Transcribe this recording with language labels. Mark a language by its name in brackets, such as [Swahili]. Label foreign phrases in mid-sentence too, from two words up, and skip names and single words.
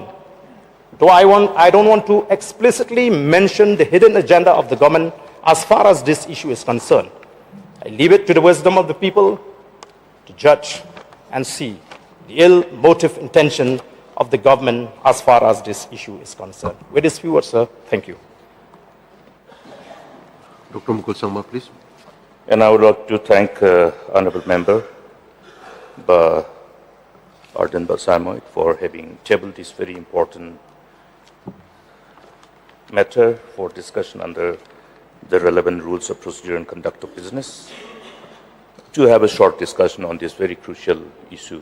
[English] Though I don't want to explicitly mention the hidden agenda of the government as far as this issue is concerned. I leave it to the wisdom of the people to judge and see the ill motive intention of the government as far as this issue is concerned. With this few words, sir, thank you. Dr. Mukul Sangma, please. And I would like to thank Honorable Member Arden Basamoit for having tabled this very important matter for discussion under the relevant rules of procedure and conduct of business, to have a short discussion on this very crucial issue.